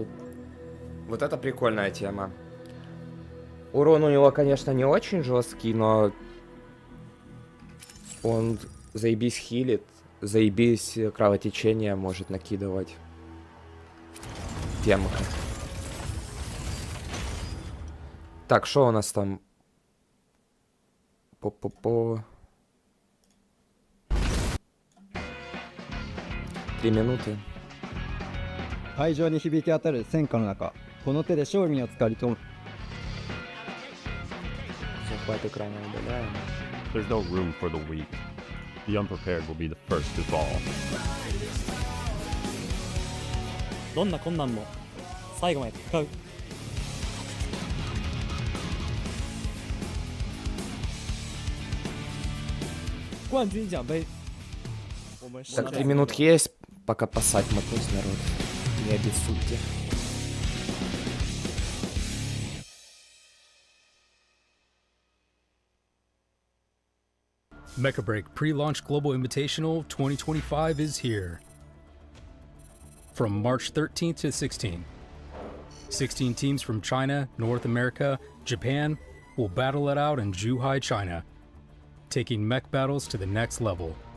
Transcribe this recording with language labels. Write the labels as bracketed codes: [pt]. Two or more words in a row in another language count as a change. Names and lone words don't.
[ru] Вот это прикольная тема. Урон у него, конечно, не очень жесткий, но он заебись хилит, заебись кровотечение может накидывать. Темка. Так, что у нас там? По-по-по. 3 минуты. [ja] 会場に響き当たる戦火の中、この手で勝利をつかりと。 [ru] Захват экрана удаляем. [en] There's no room for the weak. The unprepared will be the first to fall. [ja] どんな困難も最後まで戦う。 [zh] 冠军奖杯。 [ru] Так, 3 минутки есть, пока пасать мотнуть народ. Не обессудьте. [en] Mecha Break Pre-Launch Global Invitational 2025 is here. From March 13th to 16th, 16 teams from China, North America, Japan will battle it out in Zhuhai, China, taking mech battles to the next level.